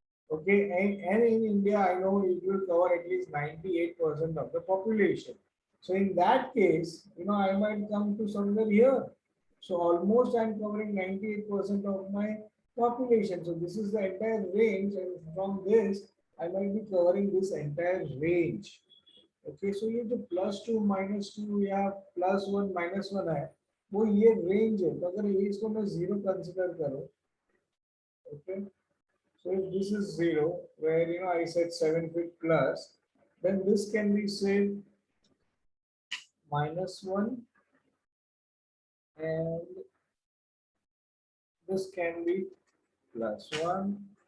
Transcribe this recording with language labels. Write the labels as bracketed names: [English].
[English] Okay, and in India, I know it will cover at least 98% of the population. So in that case, I might come to somewhere here. So almost I'm covering 98% of my population. So this is the entire range, and from this, I might be covering this entire range. [Hindi] Okay, so ये जो +2 -2 या +1 -1 है, वो ये range है. तो अगर ये इसको मैं 0 consider करूँ, okay. [English] So if this is 0, where I said 7 feet plus, then this can be say -1, and this can be +1.